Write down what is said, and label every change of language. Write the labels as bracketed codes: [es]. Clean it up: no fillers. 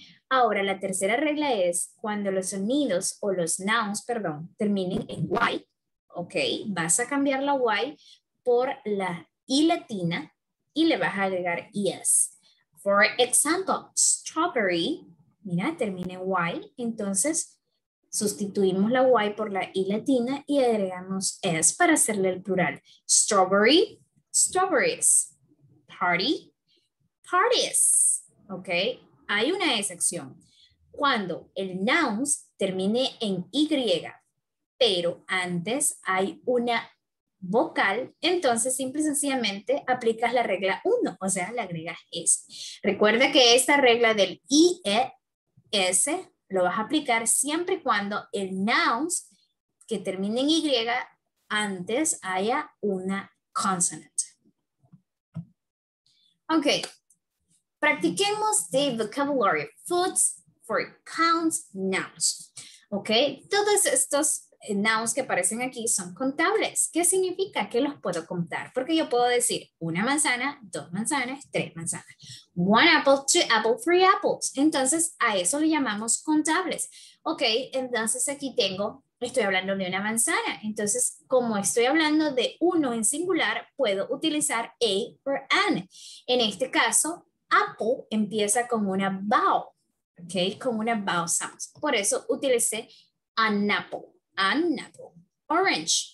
[es] Ahora, la tercera regla es cuando los sonidos o los nouns, perdón, terminen en Y, ok, vas a cambiar la Y por la I latina y le vas a agregar ES. [en] For example, [es] strawberry, mira, termina en Y, entonces sustituimos la Y por la I latina y agregamos S para hacerle el plural. [en] Strawberry, strawberries. [es] Party, parties. ¿Ok? Hay una excepción. Cuando el nouns termine en Y, pero antes hay una vocal, entonces simple y sencillamente aplicas la regla 1, o sea, le agregas S. Recuerda que esta regla del IES lo vas a aplicar siempre y cuando el nouns que termine en Y antes haya una consonant. Ok, practiquemos [en] the vocabulary foods for counts nouns. [es] Ok, todos estos nouns que aparecen aquí son contables. ¿Qué significa? Que los puedo contar. Porque yo puedo decir una manzana, dos manzanas, tres manzanas. [en] One apple, two apples, three apples. [es] Entonces, a eso le llamamos contables. Ok, entonces aquí estoy hablando de una manzana. Entonces, como estoy hablando de uno en singular, puedo utilizar a o an. En este caso, apple empieza con una vowel. Ok, con una vowel sound. Por eso utilicé an apple. [en] An apple. Orange.